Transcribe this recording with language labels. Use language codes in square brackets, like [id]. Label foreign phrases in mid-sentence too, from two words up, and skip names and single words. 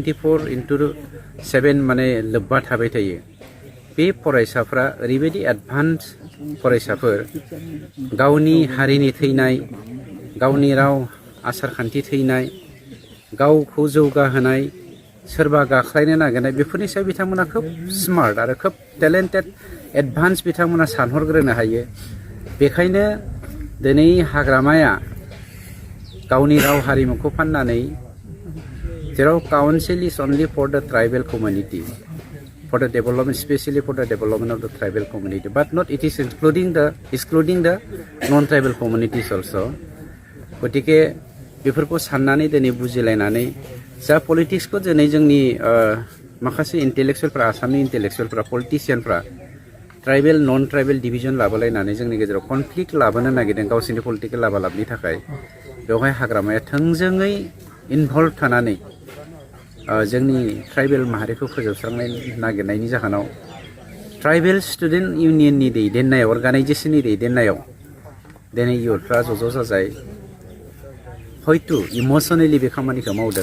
[brx] 24/7 माने लोब्बा थाबाय थायो, बे फरायसाफ्रा ओरैबायदि एडभान्स फरायसाफोर, गावनि हारिनि थैनाय, गावनि राव आसारखान्थि थैनाय, गावखौ जौगाहोनाय, सोरबा गाख्लायनो नागिरनाय, बेफोरनि सायाव बिथांमोना खोब स्मार्ट आरो खोब टेलेन्टेड एडभान्स बिथांमोना सानहरग्रोनो हायो। बेखायनो दिनै हाग्रामाया गावनि राव हारिमुखौ फाननानै, जेराव [en] council is only for the tribal community, for the development, especially for the development of the tribal community, but not it is excluding the non-tribal communities also. [brx] गतिके बेफोरखौ साननानै दिनै बुजिलायनानै जा पलिटिक्सखौ दिनै जोंनि माखासे इन्टेलेक्सुवेलफ्रा, आसामनि इन्टेलेक्सुवेलफ्रा, पलिटिशियानफ्रा [en] tribal non tribal division [brx] लाबोलायनानै जोंनि गेजेराव कनफ्लिक्ट लाबोनो नागिरदों गावसोरनि पलिटिकेल लाबालाबनि थाखाय, बेवहाय हाग्रामाया थोंजोङै इनभल्भ थानानै जोंनि ट्राइबेल माहारिखौ फोजोबस्रांनाय नागिरनायनि जाहोनाव [en] tribal student [brx] इउनियननि दैदेननायाव, अर्गानाइजेसननि दैदेननायाव दिनै इयुथफ्रा ज' जाजाय हयथ' इमसनेलि बे खामानिखौ मावदों।